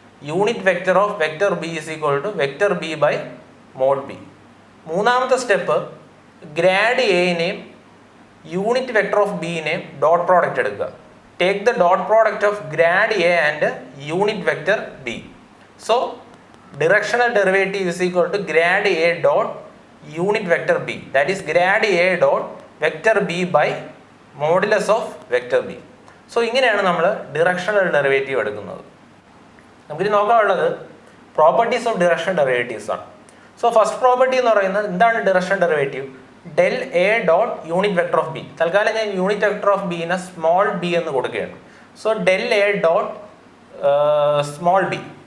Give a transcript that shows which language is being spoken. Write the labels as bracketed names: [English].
[English] Unit vector of vector B is equal to vector B by mod B. [Malayalam] മൂന്നാമത്തെ step grad എനെയും unit vector of ബിനെയും dot product എടുക്കുക. [English] Take the dot product of grad A and unit vector B. So directional derivative is equal to grad a dot unit vector b, that is grad a dot vector b by modulus of vector b. [Malayalam] So ഇങ്ങനെയാണ് നമ്മൾ directional derivative എടുക്കുന്നത്. നമുക്കിത് നോക്കാനുള്ളത് [English] properties of directional derivatives [Malayalam] ആണ്. So first property എന്ന് പറയുന്നത് എന്താണ് directional derivative? [English] Del A dot unit vector of B. [Malayalam] തൽക്കാലം ഞാൻ unit vector of ബിനെ small B എന്ന് കൊടുക്കുകയാണ്. So [English] Del A dot small B.